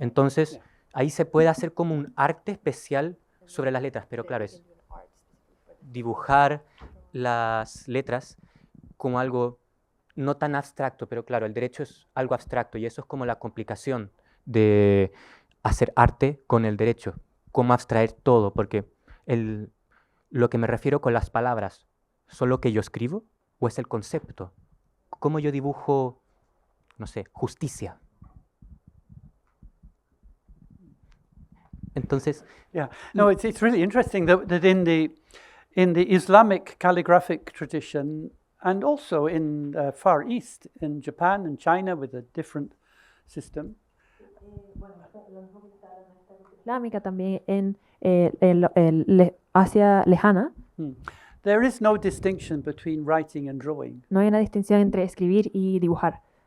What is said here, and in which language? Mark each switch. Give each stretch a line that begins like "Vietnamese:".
Spanish: Entonces, ahí se puede hacer como un arte especial sobre las letras, pero claro, es dibujar las letras como algo no tan abstracto, pero claro, el derecho es algo abstracto y eso es como la complicación de hacer arte con el derecho, cómo abstraer todo, porque lo que me refiero con las palabras, ¿son lo que yo escribo o es el concepto? ¿Cómo yo dibujo, no sé, justicia? Entonces,
English: Yeah, no, it's really interesting that in the Islamic calligraphic tradition, and also in Far East, in Japan and China with a different system,
Spanish: Islámica también en Asia lejana,
English: there is no distinction between writing and drawing.
Spanish: no hay una distinción entre escribir y dibujar.